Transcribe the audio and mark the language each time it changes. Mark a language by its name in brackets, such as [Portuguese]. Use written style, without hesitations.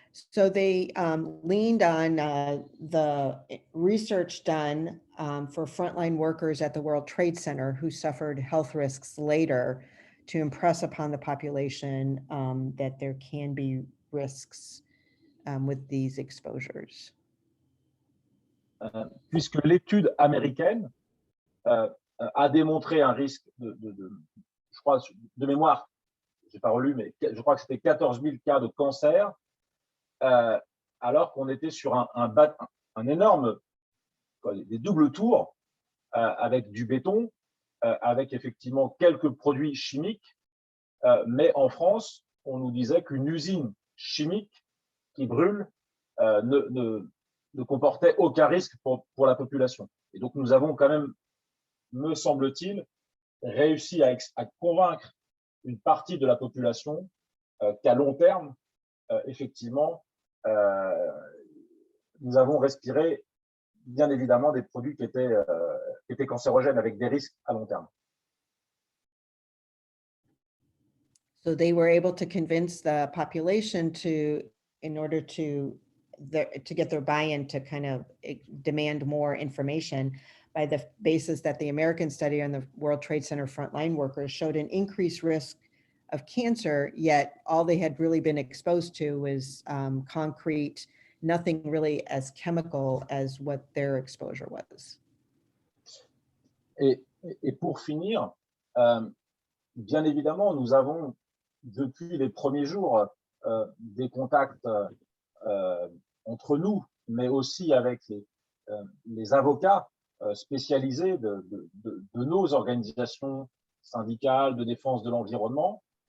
[English] So they leaned on the research done for frontline workers at the World Trade Center who suffered health risks later to impress upon the population that there can be risks with these exposures. [French] Puisque l'étude américaine a démontré un risque je crois, de mémoire, je n'ai pas relu, mais je crois que c'était 14 000 cas de cancer, alors qu'on était sur un énorme, des doubles tours avec du béton, avec effectivement quelques produits chimiques, mais en France, on nous disait qu'une usine chimique qui brûle ne comportait aucun risque pour la population. Et donc nous avons quand même, me semble-t-il, réussi à convaincre une partie de la population qu'à long terme, effectivement, nous avons respiré bien évidemment des produits qui étaient cancérogènes avec des risques à long terme. [English] So they were able to convince the population in order to to get their buy-in to kind of demand more information by the basis that the American study on the World Trade Center frontline workers showed an increased risk of cancer, yet all they had really been exposed to was concrete, nothing really as chemical as what their exposure was. [French] Et pour finir, bien évidemment, nous avons, depuis les premiers jours, des contacts entre nous, mais aussi avec les avocats spécialisés de nos organisations syndicales de défense de l'environnement.